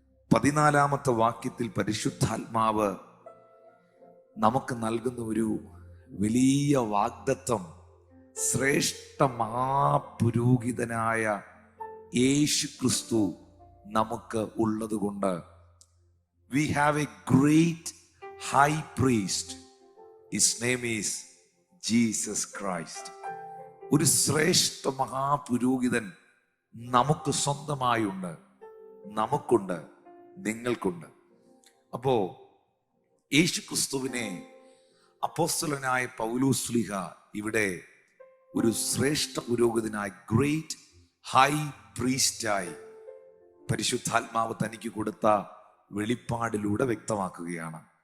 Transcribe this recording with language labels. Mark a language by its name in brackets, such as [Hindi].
[Malayalam] 14-ാമത്തെ വാക്യത്തിൽ പരിശുദ്ധാത്മാവ് നമുക്ക് നൽകുന്ന ഒരു വലിയ വാഗ്ദത്തം, ശ്രേഷ്ഠ മഹാപുരോഹിതനായ യേശു ക്രിസ്തു നമുക്ക് ഉള്ളത് കൊണ്ട്. [English] We have a great high priest. His name is Jesus Christ. [Malayalam] ഒരു ശ്രേഷ്ഠ മഹാപുരോഹിതൻ നമുക്ക് സ്വന്തമായുണ്ട്, നമുക്കുണ്ട്, നിങ്ങൾക്കുണ്ട്. അപ്പോ യേശു ക്രിസ്തുവിനെ അപ്പോസ്തലനായ പൗലോസ് ശ്ലീഹ ഇവിടെ ഒരു ശ്രേഷ്ഠ പുരോഹിതനായി, [English] great high പ്രീസ്റ്റായി [Malayalam] പരിശുദ്ധാത്മാവ് തനിക്ക് കൊടുത്ത വെളിപ്പാടിലൂടെ വ്യക്തമാക്കുകയാണ്.